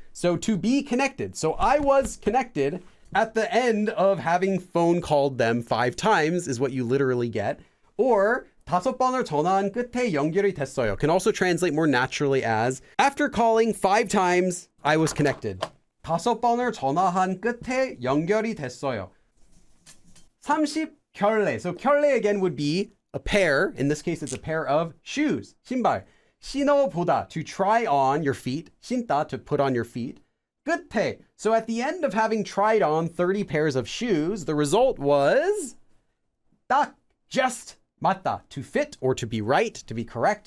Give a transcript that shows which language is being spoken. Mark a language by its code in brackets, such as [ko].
[en] So to be connected. So I was connected at the end of having phone called them 5 times is what you literally get. Or [ko] 5번을 전화한 끝에 연결이 됐어요 [en] can also translate more naturally as after calling 5 times, I was connected. [ko] 5번을 전화한 끝에 연결이 됐어요. 30켤레. [en] So 켤레 again would be a pair. In this case, it's a pair of shoes. [ko] 신발. [en] 신어보다, to try on your feet. 신다, to put on your feet. [ko] 끝에. [en] So at the end of having tried on 30 pairs of shoes, the result was 딱, just, 맞다, to fit or to be right, to be correct.